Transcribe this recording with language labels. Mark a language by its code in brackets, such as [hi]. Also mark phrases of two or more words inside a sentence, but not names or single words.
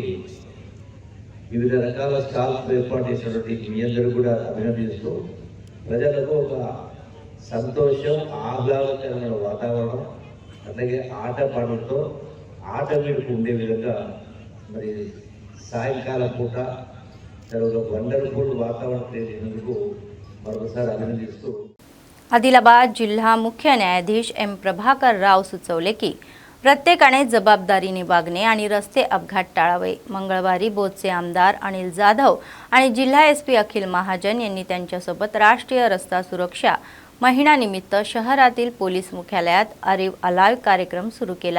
[te] వివిధ రకాల స్టాల్స్ ఏర్పాటు చేసినటువంటి మీ అందరూ కూడా అభినందిస్తూ ప్రజలకు ఒక సంతోషం, ఆహ్లాదకరమైన వాతావరణం, అట్లాగే ఆటపాటలతో ఆట మీదకు ఉండే విధంగా మరి సాయంకాలం పూట ఒక వండర్ఫుల్ వాతావరణం క్రియేట్ చేసినందుకు మరొకసారి అభినందిస్తూ [mr] आदिलाबाद जिल्हा मुख्य न्यायाधीश एम प्रभाकर राव सुचवले की प्रत्येकाने जबाबदारीने वागणे आणि रस्ते अपघात टाळावे. मंगळवारी बोधचे आमदार अनिल जाधव आणि जिल्हा एसपी अखिल महाजन यांनी त्यांच्यासोबत राष्ट्रीय रस्ता सुरक्षा महिन्यानिमित्त शहरातील पोलीस मुख्यालयात अरीव अलाव कार्यक्रम सुरू केला.